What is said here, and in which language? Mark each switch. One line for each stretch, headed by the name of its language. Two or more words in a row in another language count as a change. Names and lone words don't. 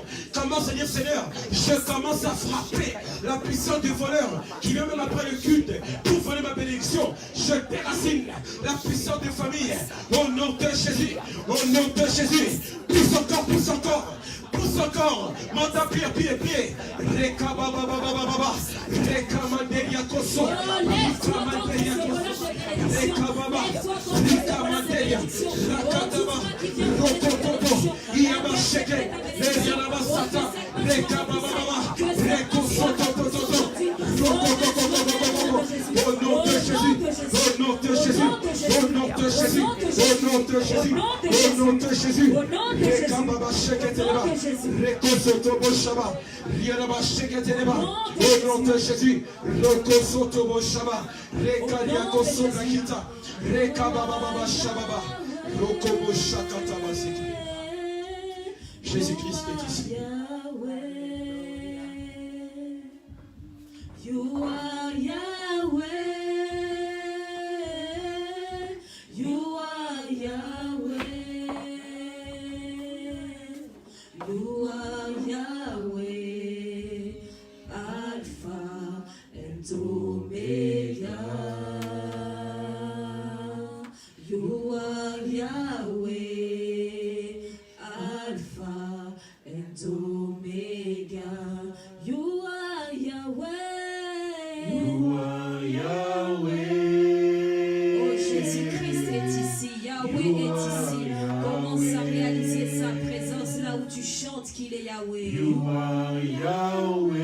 French: Commence à dire Seigneur, je commence à frapper la puissance du voleur qui vient même après le culte pour voler ma bénédiction. Je déracine la puissance de famille au nom de Jésus, au nom de Jésus. Pousse encore, pousse encore. Pousse encore, manda pied. Reka baba baba, reka manderia koso, reka manderia koso, reka baba, reka manderia, rakadaba, rokototo, iyama sheke, leyana sata, reka baba, reko sotototo, rokototo. Au nom de Jésus, au nom de Jésus, au nom de Jésus, au nom de Jésus, au nom de Jésus, reka baba sheke teleba. Au nom de Jésus, Jésus-Christ est ici.
English: You are Yahweh. You are Yahweh. You are Yahweh, Alpha and Omega. You are Yahweh, Alpha and Omega. You are Yahweh. You are Yahweh.
French: Oh, Jésus-Christ est ici, Yahweh est ici. Commence à réaliser sa présence là où tu chantes qu'il est Yahweh.
English: You are Yahweh.